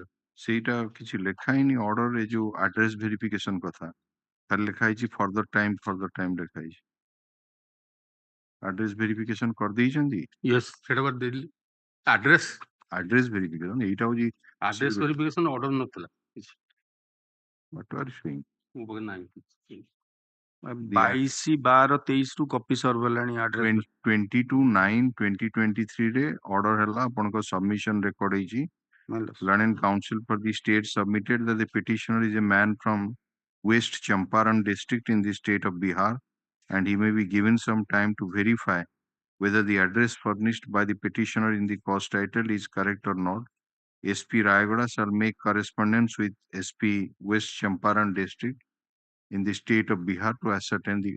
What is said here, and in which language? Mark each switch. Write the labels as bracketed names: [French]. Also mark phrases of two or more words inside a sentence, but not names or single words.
[Odia] ସେଇଟା କିଛି ଲେଖା ହେଇନି ଅର୍ଡର ଏ ଯୋଉ [English] address verification [Odia] କଥା ଖାଲି ଲେଖା ହେଇଛି [English] further time [Odia] ଲେଖା ହେଇଛି. [English] address verification [Odia] କରିଦେଇଛନ୍ତି? yes ସେଟା ବା ଦେଲି ଆଡ୍ରେସ ଭେରିଫିକେସନ ଏଇଟା ହଉଛି [English] address verification order [Odia] ନଥିଲା କିଛି. [English] What are you saying? [Odia] ମୋ ପାଖରେ ନାହିଁ. 22/12/23 ରୁ [English] copy serve [Odia] ହେଲାଣି ଆଡ୍ରେସ. 22/9/2023 ରେ ଅର୍ଡର ହେଲା ଆପଣଙ୍କ [English] submission record [Odia] ହେଇଛି. [English] Learned Council for the state submitted that the petitioner is a man from West Champaran district in the state of Bihar, and he may be given some time to verify whether the address furnished by the petitioner in the cause title is correct or not. SP Rayagada shall make correspondence with SP West Champaran district in the state of Bihar to ascertain the.